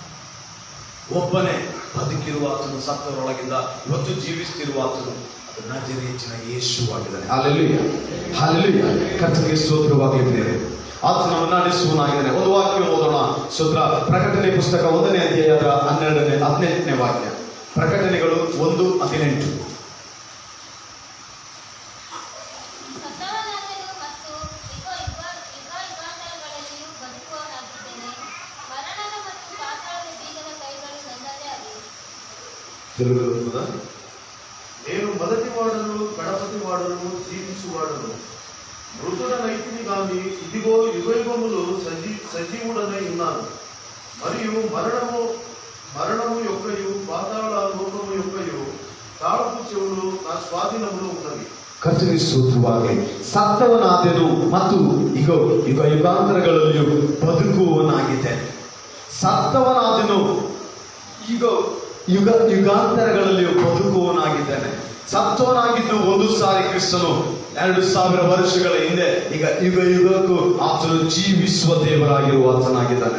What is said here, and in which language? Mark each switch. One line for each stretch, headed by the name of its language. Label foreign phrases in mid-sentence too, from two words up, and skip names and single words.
Kannada: ಒಬ್ಬನೇ ಬದುಕಿರುವ ಆತನು ಸತ್ತವರೊಳಗಿಂದ ಇವತ್ತು ಜೀವಿಸ್ತಿರುವ ಆತನು ನಜರೇತಿನ ಯೇಸುವಾಗಿದ್ದಾನೆ. ಹಾಲೆಲೂಯಾ, ಹಾಲೆಲೂಯಾ. ಕರ್ತನಿಗೆ ಸ್ತೋತ್ರವಾಗಲಿ. ಆತನನ್ನು ನಡೆಸುವನಾಗಿದ್ದಾನೆ. ಒಂದು ವಾಕ್ಯ ಓದೋಣ. ಸ್ತೋತ್ರ. ಪ್ರಕಟಣೆ ಪುಸ್ತಕ 1ನೇ ಅಧ್ಯಾಯದ 18ನೇ ವಾಕ್ಯ. ಪ್ರಕಟಣೆಗಳು 1:18.
Telugu: తెలుగులో నేను మొదటి వాడను గణపతి వాడను జీవించువాడను మృతుడనైతిని గాని ఇదిగో యుగయుగములు సజీవుడనై ఉన్నాను మరియు మరణము యొక్కయు పాతాళ లోకము యొక్కయు తాళపు చెవులు నా ಸ್ವಾಧೀನములో ఉన్నవి.
Kannada: ಕರ್ತನಿಗೆ ಸ್ತೋತ್ರವಾಗಲಿ. ಸತ್ತವನಾದೆನು ಮತ್ತು ಇಗೋ ಯುಗ ಯುಗಾಂತರಗಳಲ್ಲಿಯೂ ಬದುಕುವವನಾಗಿದ್ದೇನೆ. ಸತ್ತವನಾದೆನು, ಈಗ ಯುಗ ಯುಗಾಂತರಗಳಲ್ಲಿಯೂ ಬದುಕುವವನಾಗಿದ್ದಾನೆ. ಸತ್ತವನಾಗಿದ್ದು ಒಂದು ಸಾರಿ ಕ್ರಿಸ್ತನು 2000 ವರ್ಷಗಳ ಹಿಂದೆ, ಈಗ ಯುಗ ಯುಗಕ್ಕೂ ಆತನು ಜೀವಿಸುವ ದೇವರಾಗಿರುವ ಆತನಾಗಿದ್ದಾನೆ.